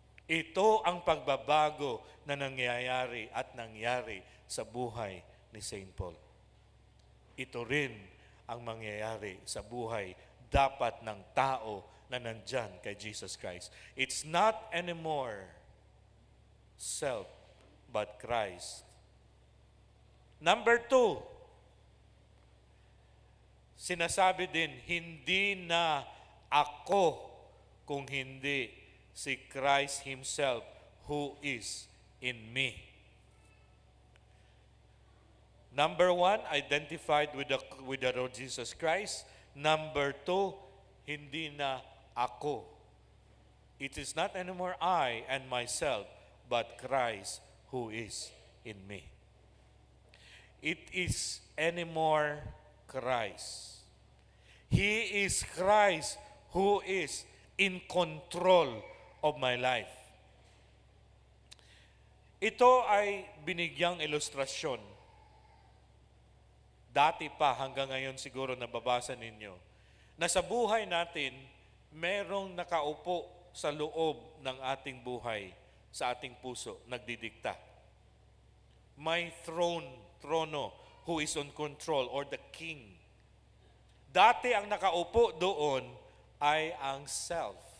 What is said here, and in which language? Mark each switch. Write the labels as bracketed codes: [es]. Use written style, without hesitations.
[tl] Ito ang pagbabago na nangyayari at nangyari sa buhay ni St. Paul. Ito rin ang mangyayari sa buhay dapat ng tao na nandyan kay Jesus Christ. [en] It's not anymore self, but Christ. [tl] Number 2, sinasabi din, hindi na ako kung hindi si Christ [en] Himself who is in me. Number 1, identified with the Lord Jesus Christ. [tl] Number 2, hindi na ako. [en] It is not anymore I and myself, but Christ who is in me. It is anymore Christ. He is Christ who is in control of my life. [tl] Ito ay binigyang ilustrasyon. Dati pa hanggang ngayon siguro nababasa ninyo, na sa buhay natin, merong nakaupo sa loob ng ating buhay, sa ating puso, nagdidikta. May trono, [en] who is on control, or the king. [tl] Dati ang nakaupo doon ay ang self.